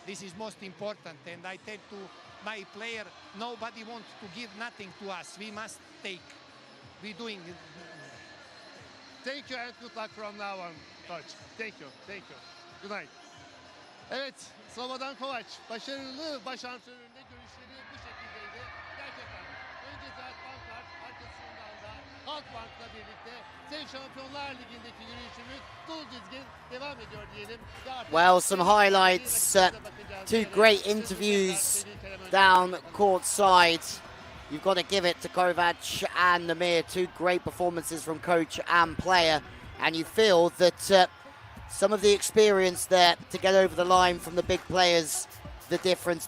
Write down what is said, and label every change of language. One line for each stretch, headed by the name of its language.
English: This is most important, and I tell to my player, nobody wants to give nothing to us. We must take. We're doing it. Thank you and good luck from now on, coach. Thank you, thank you. Good night.
Turkish: Evet, Slobodan Kovac başarılı baş antrenöründe görüşleri bu şekildeydi. Gerçekten önce Zaltbank var, arkasından da Halkbank'la birlikte CEV Şampiyonlar Ligi'ndeki yürüyüşümüz dolu dizgin devam ediyor diyelim.
English: Well, some highlights, two great interviews down courtside. You've got to give it to Kovac and Namir, two great performances from coach and player, and you feel that some of the experience there to get over the line from the big players, the difference.